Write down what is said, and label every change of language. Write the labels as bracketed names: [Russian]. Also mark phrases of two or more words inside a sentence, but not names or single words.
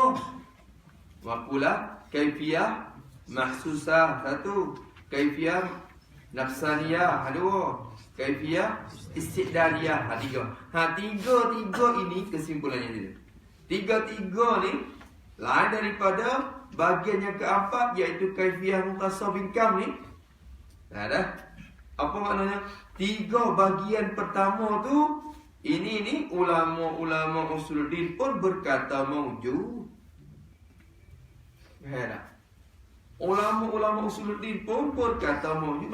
[Arabic] Makulah كيفية محسوسة 1، كيفية نفسانية 2، كيفية استعدادية 3. [Malay] Tiga ini kesimpulannya dia. Tiga ni lain daripada bagian yang keempat, iaitu [Arabic] كيفية مختصة بالكم [Malay] ni. Dah. Apa maknanya? 3 bagian pertama tu ini ulama usuluddin pun berkata maujud. Dah. Ulama usuluddin pun berkata maujud.